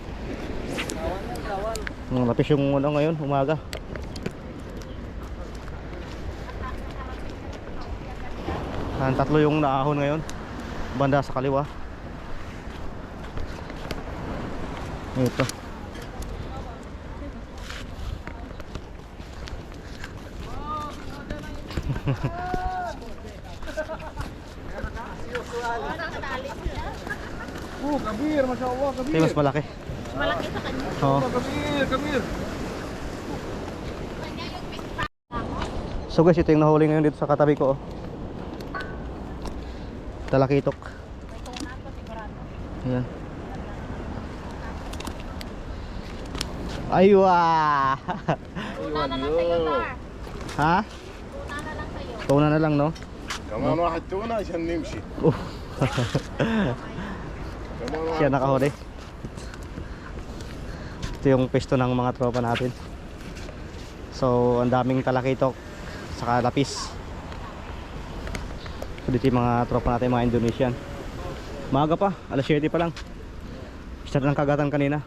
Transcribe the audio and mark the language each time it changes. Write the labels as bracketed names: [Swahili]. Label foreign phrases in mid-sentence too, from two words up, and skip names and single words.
[Filipino] Lapis yung ano ngayon, umaga. Tatlo yung naahon ngayon. Banda sa kaliwa. Ito. Oh, kabir, [Arabic] ما شاء الله, [Filipino] kabir. Ito yung mas malaki. Malaki sa kanya. Oo. Kabir. So guys, ito yung nahuli ngayon dito sa katabi ko oh. Talakitok. Ayan. Aywa. Tuna na lang sa'yo, Tar. Ha? Tuna na lang sa'yo. Tuna na lang no? [Arabic] كمان واحد تونة عشان نمشي. كمان [Filipino] Siya [Arabic] واحد. [Filipino] nakahuli. Ito yung pwesto ng mga tropa natin. So, ang daming talakitok saka lapis. So, dito yung mga tropa natin, mga Indonesian. Maaga pa, alas 7 pa lang. Start ng kagatan kanina.